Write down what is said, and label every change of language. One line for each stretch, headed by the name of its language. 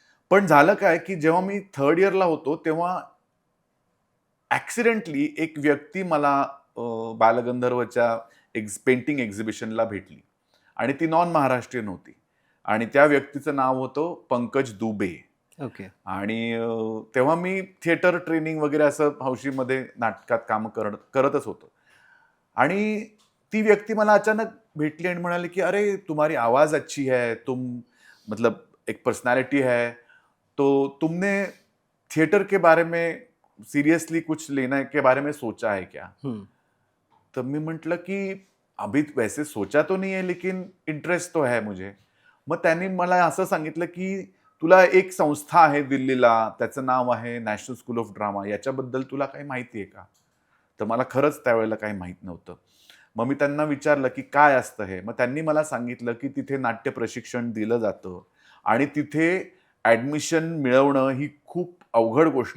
Marathi: पण झालं काय की जेव्हा मी थर्ड इयरला होतो तेव्हा ॲक्सिडेंटली एक व्यक्ती मला बालगंधर्वच्या पेंटिंग एक्झिबिशनला भेटली आणि ती नॉन महाराष्ट्रीयन होती. आणि त्या व्यक्तीचं नाव होतं पंकज दुबे. ओके. आणि तेव्हा मी थिएटर ट्रेनिंग वगैरे असं हौशीमध्ये नाटकात कामं करतच होतो. आणि ती व्यक्ती मला अचानक भेटली आणि म्हणाली की
Hindi: अरे तुम्हारी आवाज अच्छी है, तुम मतलब एक पर्सनालिटी है, तो तुमने थिएटर के बारे में सीरियसली कुछ लेने के बारे में सोचा है क्या? तब
Marathi: मी म्हटलं की
Hindi: अभी वैसे सोचा तो नहीं है लेकिन इंटरेस्ट तो है मुझे.
Marathi: मग त्यांनी मला असं सांगितलं की तुला एक संस्था आहे दिल्लीला, त्याचं नाव आहे नॅशनल स्कूल ऑफ ड्रामा, याच्याबद्दल तुला काही माहिती आहे का? तर मला खरंच त्यावेळेला काही माहित नव्हतं. मग मी त्यांना विचारलं की काय असतं हे? मग त्यांनी मला सांगितलं की तिथे नाट्य प्रशिक्षण दिलं जातं आणि तिथे ॲडमिशन मिळवणं ही खूप अवघड गोष्ट